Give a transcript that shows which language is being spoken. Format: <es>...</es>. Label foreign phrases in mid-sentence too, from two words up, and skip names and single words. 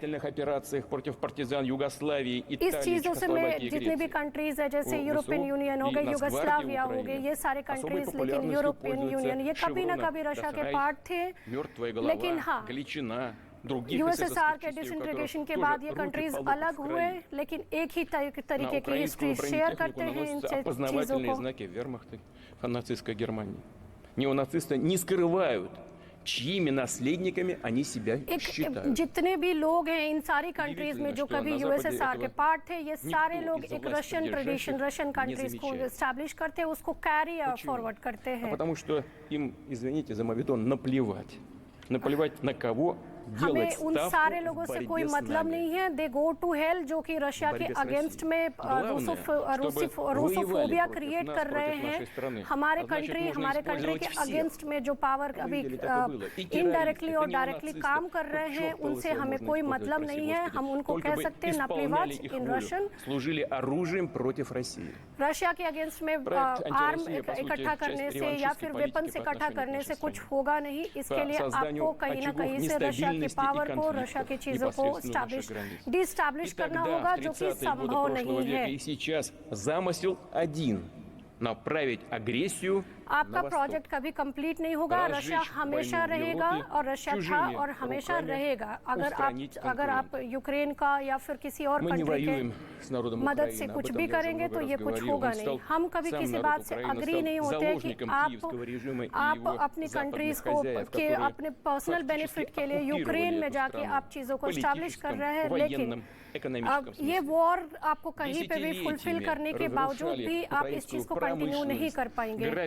<hi>इस चीजों से मैं जितने भी कंट्रीज है, जैसे यूरोपियन यूनियन हो गए, युगोस्लाविया हो गए, ये सारे कंट्रीज, लेकिन यूरोपियन यूनियन ये कभी ना कभी रशिया के पार्ट थे। लेकिन हाँ, यूएसएसआर के डिसइंटीग्रेशन के बाद ये कंट्रीज अलग हुए, लेकिन एक ही तरीके की</hi> <en>history share</en> <hi>करते हैं इन चीजों को।</hi> <ru>Нацистской Германии. Неонацисты не скрывают, чьими наследниками они себя считают.</ru> <hi>जितने भी लोग हैं इन सारी कंट्रीज में जो कभी यूएसएसआर के पार्ट थे, ये सारे लोग एक</hi> <en>Russian tradition, Russian countries</en> <hi>को एस्टैब्लिश करते हैं, उसको</hi> <en>carry forward</en> <hi>करते हैं।</hi> <ru>Потому что им, извините за мовитон, наплевать. Наплевать на кого.</ru> <hi>हमें उन सारे लोगों से कोई मतलब नहीं है।</hi> <en>they go to hell,</en> <hi>जो कि रशिया के अगेंस्ट में</hi> <en>Russophobia create</en> <hi>कर रहे हैं। हमारे कंट्री के अगेंस्ट में जो पावर अभी इनडायरेक्टली और डायरेक्टली काम कर रहे हैं, उनसे हमें कोई मतलब नहीं है। हम उनको कह सकते हैं नाप्लीवाच</hi> <en>in Russian.</en> <hi>रशिया के अगेंस्ट में आर्म इकट्ठा करने से या फिर वेपन्स इकट्ठा करने से कुछ होगा नहीं। इसके लिए आपको कहीं ना कहीं से रशिया की पावर को, रशिया की चीजों को डिस्टैब्लिश करना होगा, जो कि संभव नहीं है।</hi> <ru>Сейчас замысел один — направить агрессию</ru> <hi>आपका प्रोजेक्ट कभी कंप्लीट नहीं होगा। रशिया हमेशा रहेगा और रशिया था और हमेशा रहेगा। अगर आप यूक्रेन का या फिर किसी और कंट्री के मदद से कुछ भी करेंगे तो ये कुछ होगा नहीं। हम कभी किसी बात से अग्री नहीं होते कि आप अपनी कंट्रीज को के अपने</hi> <en>personal benefit</en> <hi>के लिए यूक्रेन में जाके आप चीजों को एस्टैब्लिश कर रहे हैं, लेकिन अब ये वॉर आपको कहीं पे भी फुलफिल करने के बावजूद भी आप इस चीज को कंटिन्यू नहीं कर पाएंगे।</hi>